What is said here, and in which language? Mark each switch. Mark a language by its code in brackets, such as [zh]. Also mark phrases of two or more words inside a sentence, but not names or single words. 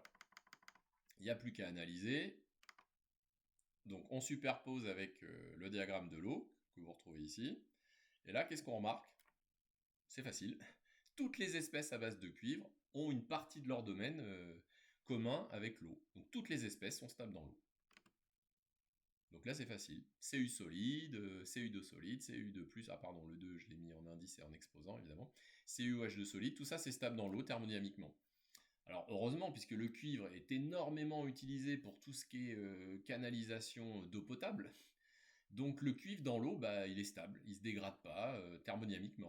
[fr] Il n'y a plus qu'à analyser. Donc on superpose avec le diagramme de l'eau, que vous retrouvez ici. Et là, qu'est-ce qu'on remarque? C'est facile. Toutes les espèces à base de cuivre ont une partie de leur domaine commun avec l'eau. Donc toutes les espèces sont stables dans l'eau. Donc là c'est facile. Cu solide, Cu2 solide, Cu2+, pardon, le 2 je l'ai mis en indice et en exposant évidemment. CuH2 solide, tout ça c'est stable dans l'eau thermodynamiquement. Alors heureusement, puisque le cuivre est énormément utilisé pour tout ce qui est canalisation d'eau potable, donc le cuivre dans l'eau, il est stable, il ne se dégrade pas thermodynamiquement.